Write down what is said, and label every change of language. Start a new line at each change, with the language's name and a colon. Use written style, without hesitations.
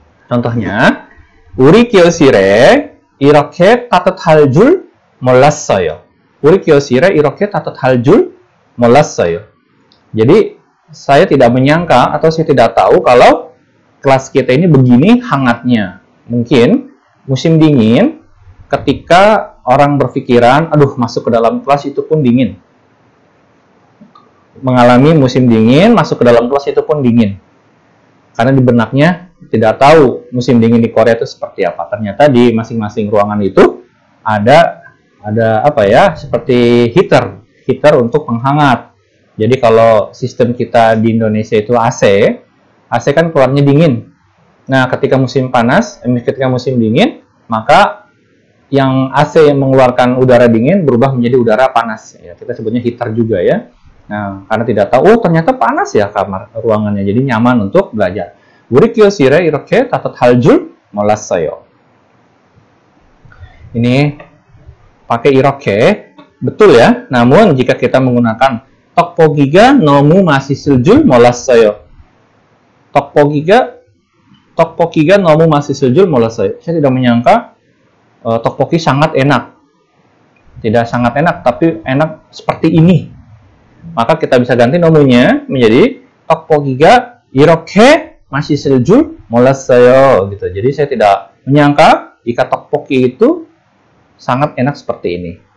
Korean: Contohnya, 우리 교실에 이렇게 따뜻할 줄 몰랐어요. 우리 교실에 이렇게 따뜻할 줄 몰랐어요.
Indonesian: Jadi, saya tidak menyangka atau saya tidak tahu kalau kelas kita ini begini hangatnya. Mungkin musim dingin ketika orang berpikiran, aduh masuk ke dalam kelas itu pun dingin. Mengalami musim dingin, masuk ke dalam kelas itu pun dingin. Karena di benaknya tidak tahu musim dingin di Korea itu seperti apa. Ternyata di masing-masing ruangan itu ada apa ya, seperti heater untuk penghangat. Jadi kalau sistem kita di Indonesia itu AC kan keluarnya dingin. Nah, ketika musim panas, ketika musim dingin, maka yang AC yang mengeluarkan udara dingin berubah menjadi udara panas. Ya, kita sebutnya heater juga ya. Nah, karena tidak tahu, oh ternyata panas ya kamar ruangannya, jadi nyaman untuk belajar.
Korean: 우리 교실에 이렇게 따뜻할 줄 몰랐어요.
Indonesian: Ini pakai 이렇게, betul ya. Namun jika kita menggunakan
Korean: 떡볶이가 너무 맛있을 줄 몰랐어요. 떡볶이가 너무 맛있을 줄 몰랐어요.
Indonesian: Saya tidak menyangka tteokbokki sangat enak. Tidak sangat enak, tapi enak seperti ini. Maka kita bisa ganti nomunya menjadi
Korean: 떡볶이가 이렇게 맛있을 줄 몰랐어요.
Indonesian: Gitu. Jadi saya tidak menyangka jika tteokbokki itu sangat enak seperti ini.